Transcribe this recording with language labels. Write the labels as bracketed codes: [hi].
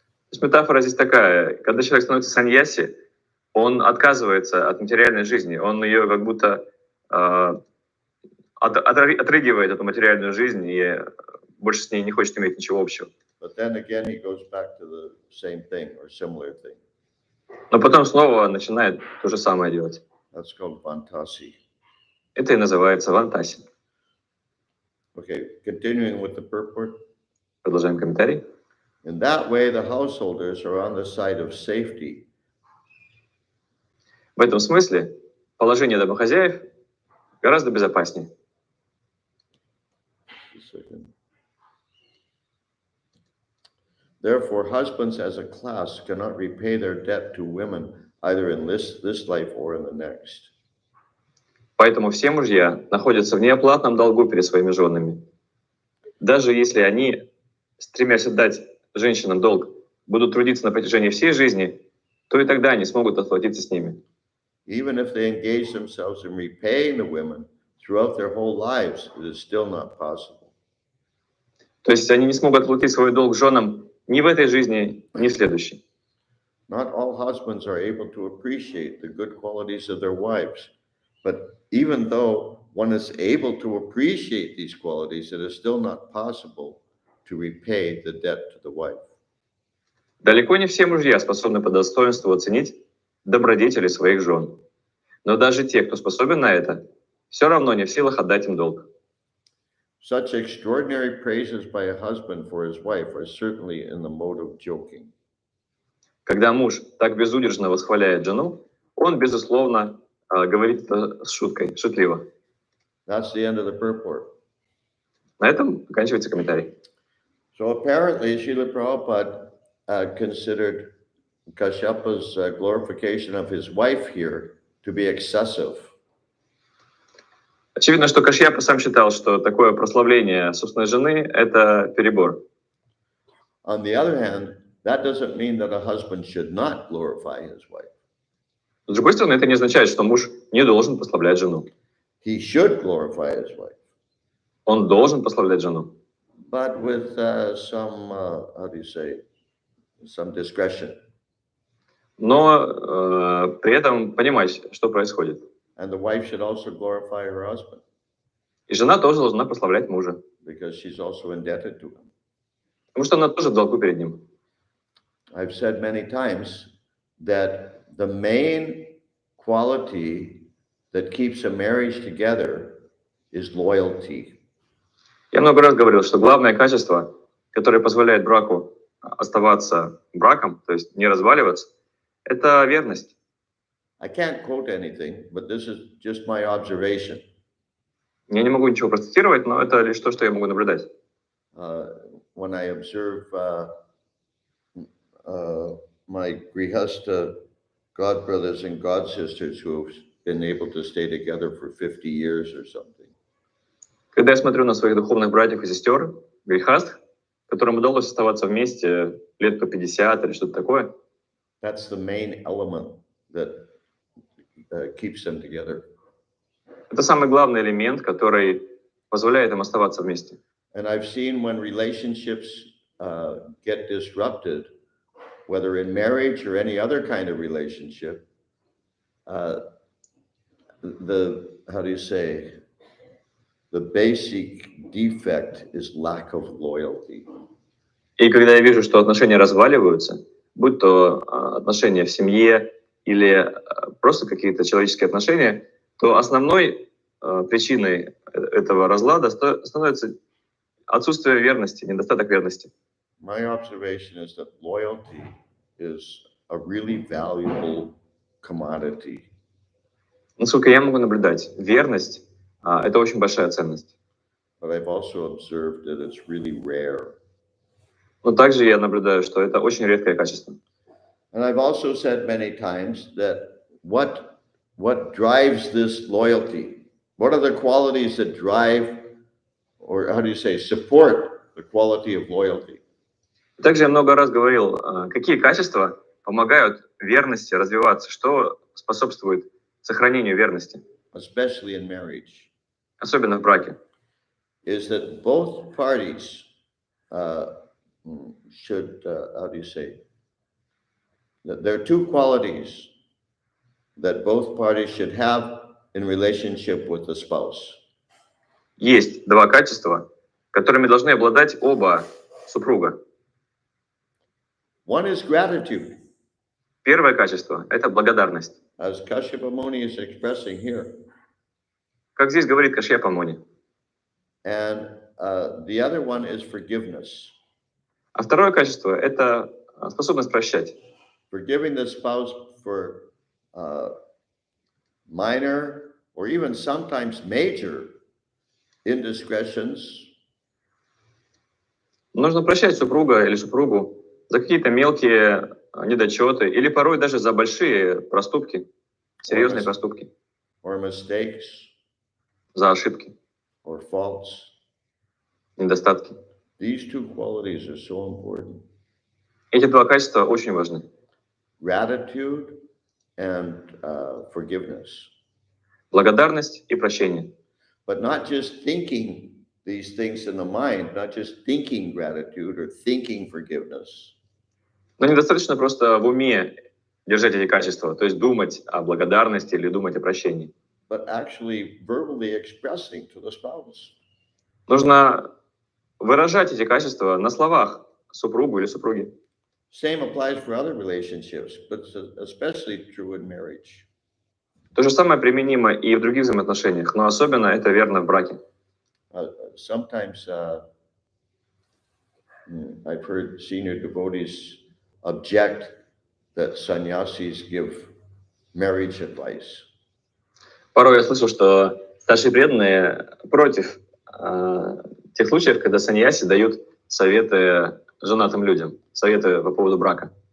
[ru] То есть метафора здесь такая: когда человек становится саньяси, он отказывается от материальной жизни, он ее как будто отрыгивает, эту материальную жизнь, и больше с ней не хочет иметь ничего общего. [en] But then again, he goes back to the same thing or similar thing. [ru] Но потом снова начинает то же самое делать. [en] That's called vantasi. [ru] Это и называется вантаси. [en] Okay, continuing with the purport. [ru] Продолжаем комментарий. [en] In that way, the householders are on the side of safety. [ru] В этом смысле положение домохозяев гораздо безопаснее. [en] Therefore, husbands as a class cannot repay their debt to women either in this life or in the next. [ru] Поэтому все мужья находятся в неоплатном долгу перед своими женами. Даже если они, стремясь отдать женщинам долг, будут трудиться на протяжении всей жизни, то и тогда они смогут отплатиться с ними. [en] Even if they engage themselves in repaying the women throughout their whole lives, it is still not possible. [ru] То есть они не смогут отплатить свой долг женам ни в этой жизни, ни в следующей. [en] Not all husbands are able to appreciate the good qualities of their wives, but even though one is able to appreciate these qualities, it is still not possible to repay the debt to the wife. [ru] Далеко не все мужья способны по достоинству оценить добродетели своих жен. Но даже те, кто способен на это, все равно не в силах отдать им долг. [en] Such extraordinary praises by a husband for his wife are certainly in the mode of joking. [ru] Когда муж так безудержно восхваляет жену, он, безусловно, говорит это с шуткой, шутливо. [en] That's the end of the purport. [ru] На этом заканчивается комментарий. [en] So apparently, Srila Prabhupada considered Kashyap's glorification of his wife here to be excessive. [ru] Очевидно, что Кашьяпа сам считал, что такое прославление собственной жены — это перебор. [en] On the other hand, that doesn't mean that a husband should not glorify his wife. [ru] С другой стороны, это не означает, что муж не должен прославлять жену. [en] He should glorify his wife, [ru] Он должен прославлять жену, [en] but with some discretion. [ru] но при этом понимать, что происходит. [en] And the wife should also glorify her husband [ru] И жена тоже должна прославлять мужа, [en] because she's also indebted to him. [ru] потому что она тоже в долгу перед ним. [en] I've said many times that the main quality that keeps a marriage together is loyalty. [ru] Я много раз говорил, что главное качество, которое позволяет браку оставаться браком, то есть не разваливаться, это верность. [en] I can't quote anything, but this is just my observation. [ru] Я не могу ничего процитировать, но это лишь то, что я могу наблюдать. [en] When I observe my grihasta god brothers and god sisters who have been able to stay together for 50 years or something. [ru] Когда я смотрю на своих духовных братьев и сестер, грехаст, которым удалось оставаться вместе лет по 50 или что-то такое, [en] That's the main element that keeps them together. [ru] это самый главный элемент, который позволяет им оставаться вместе. [en] And I've seen when relationships get disrupted, whether in marriage or any other kind of relationship, the basic defect is lack of loyalty. [ru] И когда я вижу, что отношения разваливаются, будь то отношения в семье или просто какие-то человеческие отношения, то основной причиной этого разлада становится отсутствие верности, недостаток верности. [en] My observation is that loyalty is a really valuable commodity. [ru] Насколько я могу наблюдать, верность это очень большая ценность. [en] But I've also observed that it's really rare. [ru] Но также я наблюдаю, что это очень редкое качество. [en] And I've also said many times that what drives this loyalty? What are the qualities that drive, or how do you say, support the quality of loyalty? [ru] Также я много раз говорил, какие качества помогают верности развиваться, что способствует сохранению верности, [en] Especially in marriage, [ru] особенно в браке. [en] is that both parties should, how do you say, that there are two qualities that both parties should have in relationship with the spouse. [ru] Есть два качества, которыми должны обладать оба супруга. [en] One is gratitude, [ru] Первое качество – это благодарность. [en] as Kashyapa Muni is expressing here. [ru] Как здесь говорит Кашьяпа Муни. [en] And the other one is forgiveness. [ru] А второе качество – это способность прощать. [en] Forgiving the spouse for minor or even sometimes major indiscretions, [ru] Нужно прощать супруга или супругу за какие-то мелкие недочеты или порой даже за большие проступки, серьезные проступки, [en] or mistakes, [ru] за ошибки, [en] or faults. [ru] недостатки. [en] These two qualities are so important. [ru] Эти два качества очень важны. [en] Gratitude and forgiveness. [ru] Благодарность и прощение. [en] But not just thinking these things in the mind, not just thinking gratitude or thinking forgiveness, [ru] Но недостаточно просто в уме держать эти качества, то есть думать о благодарности или думать о прощении. [en] but actually verbally expressing to the spouse. [ru] Нужно выражать эти качества на словах супругу или супруге. [en] Same applies for other relationships, but it's especially true in marriage. [ru] То же самое применимо и в других взаимоотношениях, но особенно это верно в браке. [en] Sometimes I've heard senior devotees object that sannyasis give marriage advice. [ru] Порой я слышал, что старшие преданные против тех случаев, когда саньяси дают советы женатым людям, советы по поводу брака.